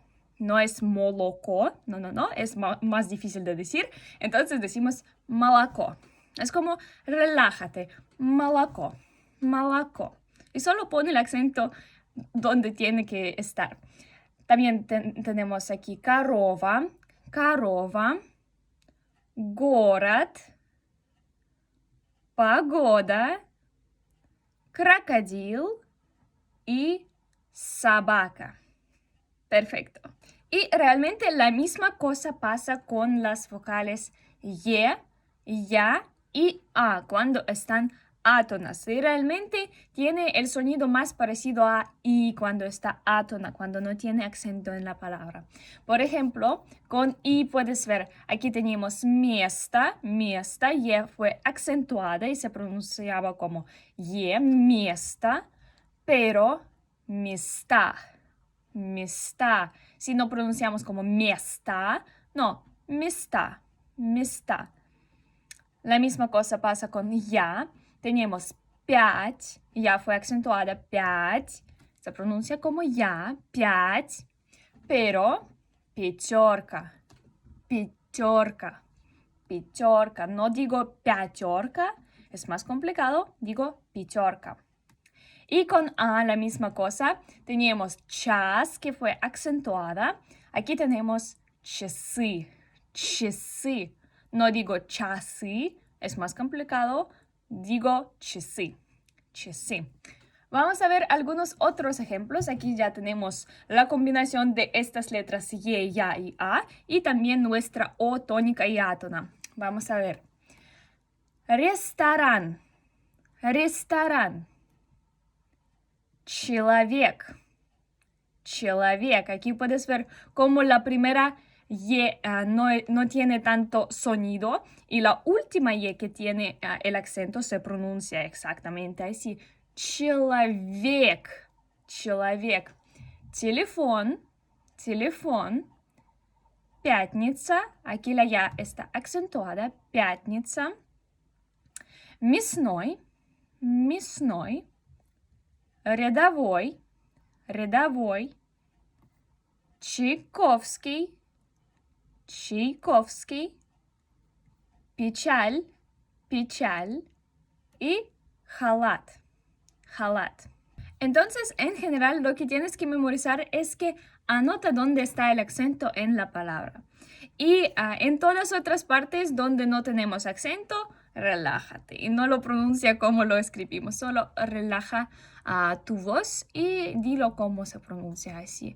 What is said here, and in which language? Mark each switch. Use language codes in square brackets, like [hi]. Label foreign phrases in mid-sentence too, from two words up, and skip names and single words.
[es] No es moloco, no, es más difícil de decir. Entonces decimos malaco. Es como relájate, malaco, malaco. Y solo pone el acento donde tiene que estar. También tenemos aquí [ru] корова, корова, город, погода, crocodile y собака. [es] Perfecto. Y realmente la misma cosa pasa con las vocales ye, ya y a cuando están átonas. Y realmente tiene el sonido más parecido a i cuando está átona, cuando no tiene acento en la palabra. Por ejemplo, con i puedes ver, aquí teníamos [ru] место, место, [es] ye fue acentuada y se pronunciaba como ye, место, pero места. [ru] Места. [es] Si no pronunciamos como места, no, [ru] места, места. [es] La misma cosa pasa con ya. Tenemos пять, ya fue acentuada, пять. Se pronuncia como ya, [ru] пять. Pero пятерка, пятерка, пятерка. [es] No digo пятерка, es más complicado, digo пятерка. Y con a la misma cosa, teníamos час, que fue acentuada. Aquí tenemos [ru] часы, часы. [es] No digo часы, es más complicado, digo [ru] часы, часы. [es] Vamos a ver algunos otros ejemplos. Aquí ya tenemos la combinación de estas letras Y, Ya y A y también nuestra O tónica y átona. Vamos a ver. [ru] Ресторан, ресторан. Человек, человек. [es] Aquí puedes ver cómo la primera Y no tiene tanto sonido y la última Y que tiene el acento se pronuncia exactamente así. [ru] Человек, человек. Телефон, телефон. Пятница. [es] Aquí la Ya está acentuada. [ru] Пятница. Мясной, мясной. Рядовой, рядовой. Чайковский, Чайковский. Печаль, печаль. Y халат, халат. [es] Entonces, en general, lo que tienes que memorizar es que anota dónde está el acento en la palabra. Y en todas otras partes donde no tenemos acento, relájate y no lo pronuncia como lo escribimos, solo relaja tu voz y dilo como se pronuncia así.